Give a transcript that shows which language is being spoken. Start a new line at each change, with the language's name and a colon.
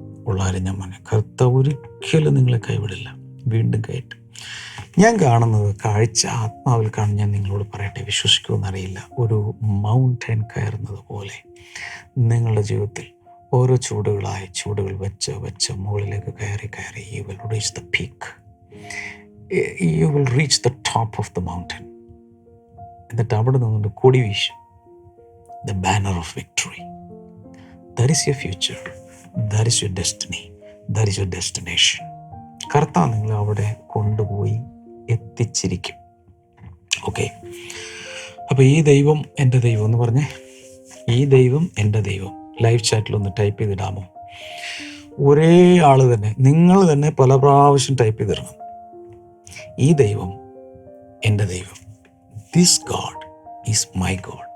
Malayalam: ഉള്ളാരും ഞാൻ പറഞ്ഞു, കർത്താവ് ഒരിക്കലും നിങ്ങളെ കൈവിടില്ല, വീണ്ടും കയറ്റും. ഞാൻ കാണുന്നത് കാഴ്ച ആത്മാവിൽ കാണും. ഞാൻ നിങ്ങളോട് പറയട്ടെ, വിശ്വസിക്കുമെന്നറിയില്ല. ഒരു മൗണ്ടൻ കയറുന്നത് പോലെ നിങ്ങളുടെ ജീവിതത്തിൽ ഓരോ ചൂടുകൾ വെച്ച് മുകളിലേക്ക് കയറി
English: you will reach the peak. You will reach the top of the mountain.
Malayalam: എന്നിട്ട് അവിടെ നിന്നുകൊണ്ട് കൊടി വീശും.
English: The banner of victory. That is your future. That is your destiny. That is your destination.
Malayalam: കർത്താവ് നിങ്ങളെ അവിടെ കൊണ്ടുപോയി എത്തിച്ചിരിക്കും. ഓക്കെ, അപ്പോൾ ഈ ദൈവം എൻ്റെ ദൈവം എന്ന് പറഞ്ഞേ, ഈ ദൈവം എൻ്റെ ദൈവം ലൈവ് ചാറ്റിലൊന്ന് ടൈപ്പ് ചെയ്തിടാമോ? ഒരേ ആൾ തന്നെ, നിങ്ങൾ തന്നെ പല പ്രാവശ്യം ടൈപ്പ് ചെയ്തിടണം. ഈ ദൈവം എൻ്റെ ദൈവം.
English: This God is my God.